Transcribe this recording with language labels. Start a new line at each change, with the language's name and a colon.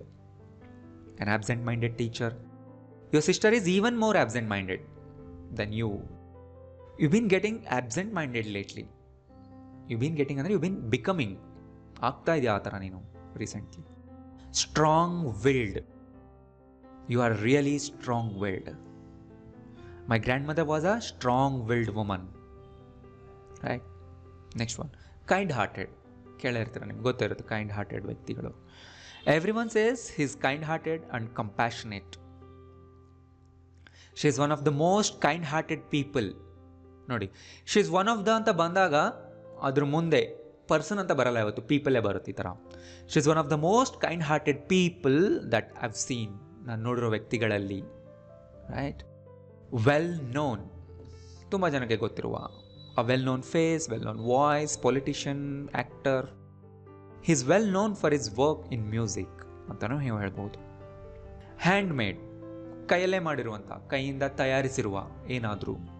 English: An absent minded teacher. Your sister is even more absent minded than you. You been getting absent minded lately. You been getting ಅಂದರೆ you been becoming,
Kannada: ಆಗ್ತಾ ಇದೆಯಾ ಆ ಥರ ನೀನು recently.
English: Strong willed. You are really strong-willed. My grandmother was a strong-willed woman. Right? Next one. Kind-hearted.
Kannada: ಕೇಳಿರ್ತೀರ ನಿಮ್ಗೆ ಗೊತ್ತಿರುತ್ತೆ kind-hearted ವ್ಯಕ್ತಿಗಳು.
English: Everyone says he's kind-hearted and compassionate. She is one of the most kind-hearted people.
Kannada: ನೋಡಿ,
English: she is one of the
Kannada: ಅಂತ ಬಂದಾಗ ಅದ್ರ ಮುಂದೆ person ಅಂತ ಬರಲ್ಲ, ಯಾವತ್ತು ಪೀಪಲೇ ಬರುತ್ತೆ ಈ ಥರ.
English: She is one of the most kind-hearted people that I've seen.
Kannada: ನಾನು ನೋಡಿರೋ ವ್ಯಕ್ತಿಗಳಲ್ಲಿ, ರೈಟ್? Well known. ತುಂಬ ಜನಕ್ಕೆ ಗೊತ್ತಿರುವ a well known face, well known voice, politician, actor.
English: he is well known for his work in music
Kannada: ಅಂತಲೂ ನೀವು ಹೇಳ್ಬೋದು.
English: Handmade.
Kannada: ಕೈಯಲ್ಲೇ ಮಾಡಿರುವಂಥ, ಕೈಯಿಂದ ತಯಾರಿಸಿರುವ ಏನಾದರೂ.